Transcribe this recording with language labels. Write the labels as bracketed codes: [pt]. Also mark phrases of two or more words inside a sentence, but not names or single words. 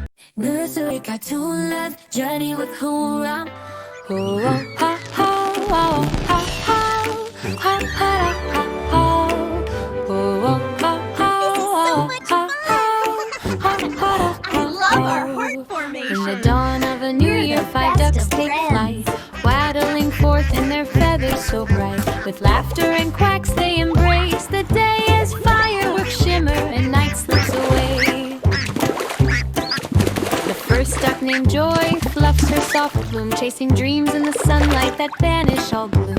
[en] Nursery cartoon love journey with Hoorah. Ho ha ha ha ha ha ha ha ha. Ho ha ha ha. I love our heart formation. In the dawn of a new year, 5 ducks take flight, waddling forth in their feathers so bright. With laughter and quacks they embrace the day as fireworks shimmer and night slips away. The first duck named Joy fluffs her soft plume, chasing dreams in the sunlight that banish all gloom.